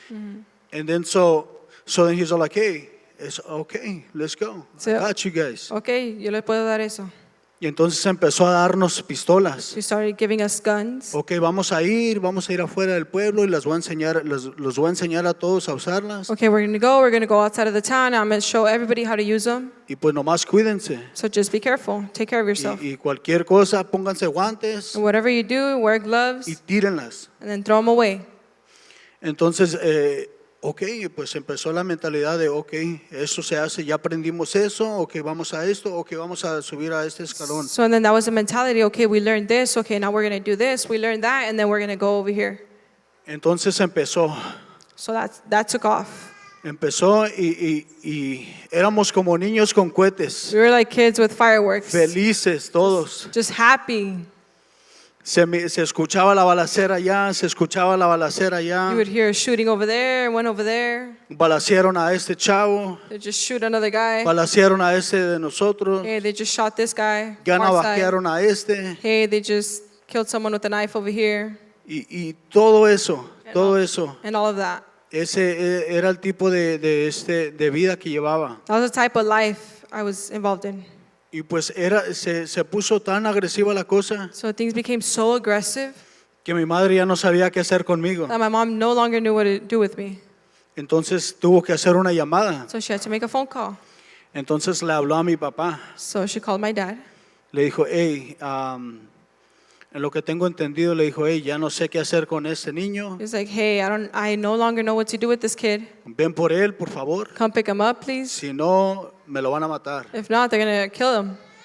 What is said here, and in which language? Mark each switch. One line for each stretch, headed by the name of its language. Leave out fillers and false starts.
English: And then so then he's all like, hey, it's okay, let's go. So- I got you guys.
Spanish: Okay, yo le puedo dar eso. Y entonces empezó a darnos pistolas.
English: She started giving us guns.
Spanish: Ok, vamos a ir afuera del pueblo y los voy a enseñar a todos a usarlas.
English: Okay, we're going to go outside of the town. I'm going to show everybody how to use them.
Spanish: Y pues nomás cuídense.
English: So just be careful. Take care of yourself.
Spanish: Y cualquier cosa, pónganse guantes
English: And whatever you do, wear gloves
Spanish: y tírenlas.
English: and then throw them away.
Spanish: Entonces, ok, pues empezó la mentalidad de, ok, eso se hace, ya aprendimos eso, ok, vamos a esto, ok, vamos a subir a este escalón.
English: So and then that was the mentality. Okay, we learned this. Okay, now we're going to do this. We learned that, and then we're going to go over here.
Spanish: Entonces empezó
English: So that took off.
Spanish: y éramos como niños con cohetes,
English: We were like kids with fireworks,
Spanish: felices todos.
English: just happy.
Spanish: Se escuchaba la balacera allá, se escuchaba la balacera allá.
English: You would hear shooting over there, one over there.
Spanish: Balacearon a este chavo,
English: They just shoot another guy.
Spanish: balacearon a este de nosotros,
English: Hey, they just shot this guy.
Spanish: ya
English: far side.
Spanish: navajearon a este
English: Hey, they just killed someone with a knife over here,
Spanish: y todo eso,
English: and all of that.
Spanish: ese era el tipo de vida que llevaba.
English: That was the type of life I was involved in.
Spanish: Y pues se puso tan agresiva la cosa
English: So things became so aggressive
Spanish: que mi madre ya no sabía qué hacer conmigo.
English: that my mom no longer knew what to do with me.
Spanish: Entonces tuvo que hacer una llamada.
English: So she had to make a phone call.
Spanish: Entonces le habló a mi papá.
English: So she called my dad.
Spanish: Le dijo, hey, en lo que tengo entendido, le dijo, hey, ya no sé qué hacer con este niño.
English: He was like, hey, I no longer know what to do with this kid.
Spanish: Ven por él, por favor.
English: Come pick him up, please.
Spanish: Si no, me lo van a matar.
English: If not, they're going to kill him.